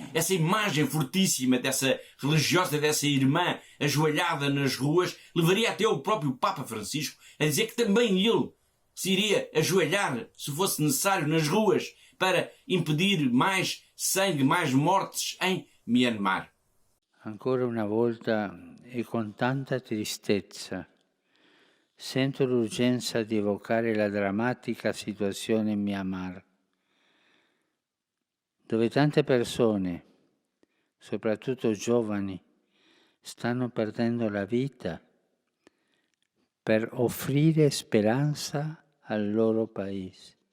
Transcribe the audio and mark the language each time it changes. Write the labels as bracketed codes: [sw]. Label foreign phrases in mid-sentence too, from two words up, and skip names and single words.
[pt] Essa imagem fortíssima dessa religiosa, dessa irmã ajoelhada nas ruas, levaria até o próprio Papa Francisco a dizer que também ele se iria ajoelhar, se fosse necessário, nas ruas, para impedir mais sangue, mais mortes em Myanmar. [it] Ancora una volta e con tanta tristezza sento l'urgenza di evocare la drammatica situazione in Myanmar, dove tante persone, soprattutto giovani, stanno perdendo la vita per offrire speranza al loro paese.